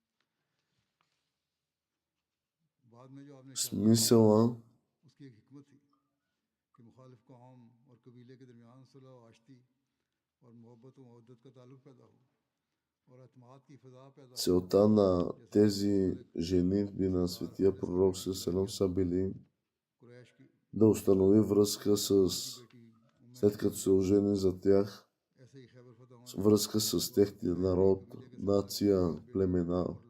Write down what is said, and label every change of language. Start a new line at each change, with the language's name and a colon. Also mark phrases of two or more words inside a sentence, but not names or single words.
Urdu: بعد میں جو آپ نے
Bulgarian: смисъла
Urdu: اس کی ایک حکمت تھی کہ مخالف قوم اور قبیلے کے درمیان صلح و آشتی اور محبت و مودت کا تعلق پیدا ہو اور اعتماد کی فضا پیدا ہو.
Bulgarian: целта на тези женитби на светия пророк Селем са били да установи връзка след като се ожени за тях, връзка с техния народ, нация, племена,